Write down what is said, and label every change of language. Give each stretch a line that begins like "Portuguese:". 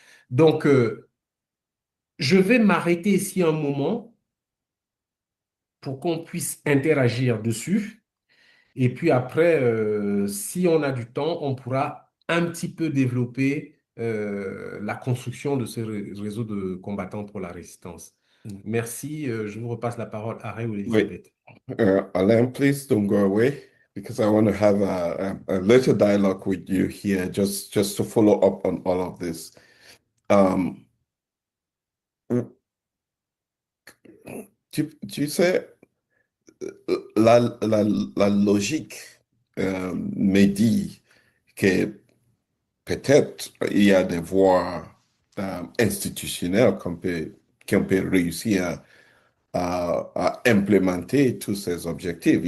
French: Donc, je vais m'arrêter ici un moment pour qu'on puisse interagir dessus. Et puis après, si on a du temps, on pourra un petit peu développer la construction de ce réseau de combattants pour la résistance. Merci. Je vous repasse la parole à Ray ou
English: Wait, Elisabeth. Alain, please don't go away because I want to have a little dialogue with you here, just to follow up on all of this.
French: Um, tu sais, la logique me dit que peut-être il y a des voies institutionnelles qu'on peut réussir à implémenter tous ces objectifs.